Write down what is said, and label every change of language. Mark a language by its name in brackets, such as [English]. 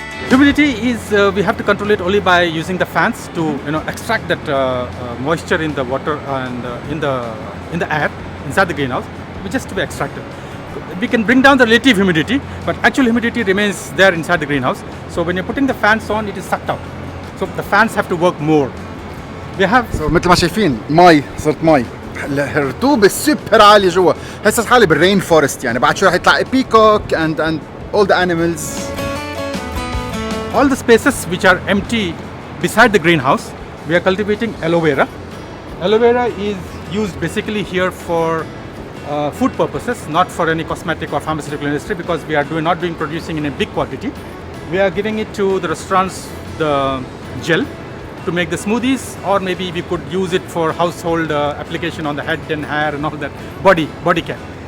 [English] Humidity is we have to control it only by using the fans to, you know, extract that moisture in the water and in the air inside the greenhouse, which is to be extracted. We can bring down the relative humidity, but actual humidity remains there inside the greenhouse. So when you're putting the fans on, it is sucked out. So the fans have to work more. We have [Arabic] مثل ما شايفين مي، صرت مي، الرطوبة سوبر عالية جوا. هسه حالي بالرين فورست، يعني بعد شوي رح يطلع بيكوك [English] and all the animals. all the spaces which are empty beside the greenhouse, we are cultivating aloe vera. Aloe vera is used basically here for food purposes, not for any cosmetic or pharmaceutical industry, because we are not doing producing in a big quantity. We are giving it to the restaurants, the gel, to make the smoothies, or maybe we could use it for household application on the head and hair and all that, body care.